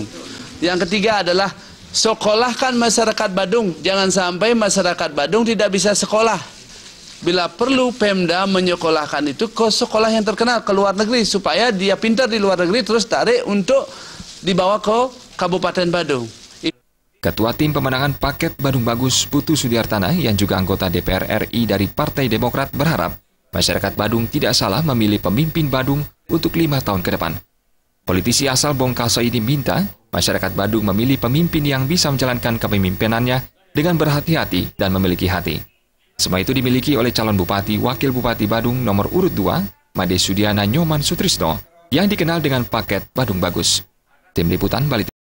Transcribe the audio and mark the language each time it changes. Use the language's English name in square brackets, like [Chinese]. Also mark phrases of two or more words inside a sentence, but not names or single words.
[Indonesian] Yang ketiga adalah sekolahkan masyarakat Badung. Jangan sampai masyarakat Badung tidak bisa sekolah. Bila perlu Pemda menyekolahkan itu ke sekolah yang terkenal, ke luar negeri, supaya dia pintar di luar negeri terus tarik untuk dibawa ke Kabupaten Badung. Ketua Tim Pemenangan Paket Badung Bagus Putu Sudiartana yang juga anggota DPR RI dari Partai Demokrat berharap masyarakat Badung tidak salah memilih pemimpin Badung untuk 5 tahun ke depan. Politisi asal Bongkaso ini minta masyarakat Badung memilih pemimpin yang bisa menjalankan kepemimpinannya dengan berhati-hati dan memiliki hati. Semua itu dimiliki oleh calon Bupati Wakil Bupati Badung nomor urut 2, Made Sudiana Nyoman Sutrisno, yang dikenal dengan Paket Badung Bagus. Tim Liputan Bali.